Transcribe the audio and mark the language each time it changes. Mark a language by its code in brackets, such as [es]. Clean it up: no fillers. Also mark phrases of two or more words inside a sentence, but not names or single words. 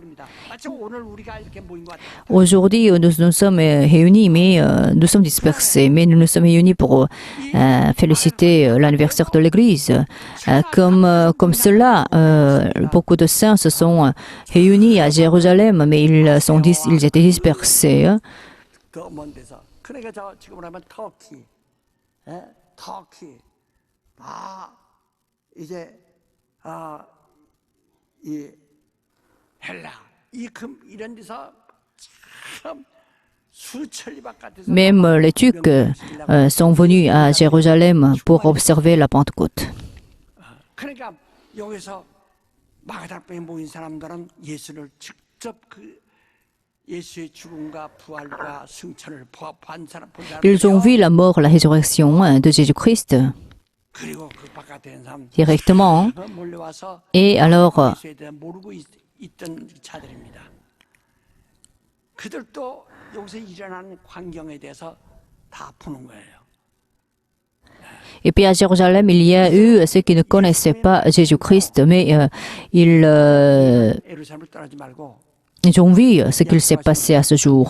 [fr] Aujourd'hui, nous sommes réunis, mais nous sommes dispersés. Mais nous nous sommes réunis pour féliciter l'anniversaire de l'Église. Comme cela, beaucoup de saints se sont réunis à Jérusalem, mais ils étaient dispersés. [ko] 터키, 이제 이 헬라, 이런 데서 참 수천리 바깥에서 [fr] Même les Turcs sont venus à Jérusalem pour observer la Pentecôte. [ko] 그러니까 여기서 마가다락방에 모인 사람들은 예수를 직접 [fr] Ils ont vu la mort, la résurrection de Jésus-Christ directement. Et alors, et puis à Jérusalem, il y a eu ceux qui ne connaissaient pas Jésus-Christ, mais ils ont vu ce qu'il s'est passé à ce jour.